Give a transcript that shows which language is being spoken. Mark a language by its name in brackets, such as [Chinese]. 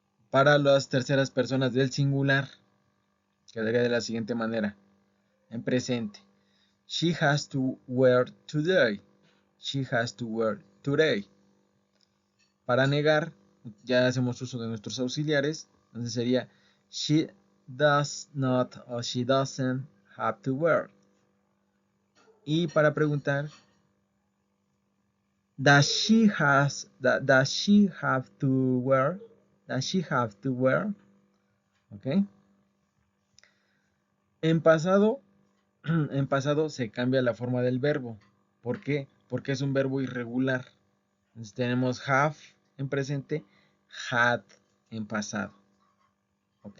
[Spanish] Para las terceras personas del singular, quedaría de la siguiente manera. En presente. [English] She has to work today. She has to work today. [Spanish] Para negar, ya hacemos uso de nuestros auxiliares. Entonces sería [English] she does not o she doesn't have to work. [Spanish] Y para preguntar, [English] does she have to wear? Does she have to wear? ¿Ok? [Spanish] En pasado, en pasado se cambia la forma del verbo. ¿Por qué? Porque es un verbo irregular. Entonces tenemos have en presente, had en pasado. ¿Ok?